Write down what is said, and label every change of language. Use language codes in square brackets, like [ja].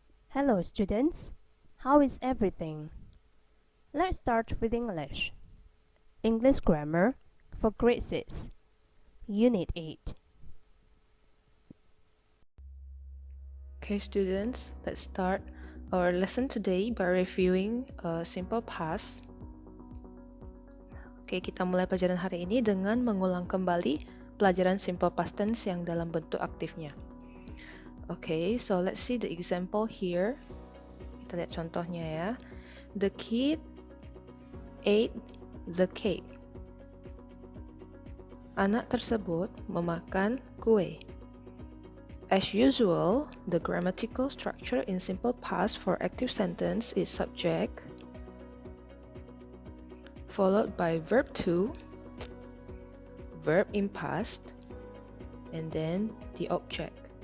[en] Hello students, how is everything? Let's start with English. English Grammar for Grade 6, Unit 8. Okay students, let's start our lesson today by reviewing simple past. [id] Oke, kita mulai pelajaran hari ini dengan mengulang kembali pelajaran simple past tense yang dalam bentuk aktifnya. [en] Okay, so let's see the example here. [id] Kita lihat contohnya ya. [en] The kid ate the cake. [id] Anak tersebut memakan kue. [en] As usual, the grammatical structure in simple past for active sentence is subject, followed by verb to, verb in past, and then the object.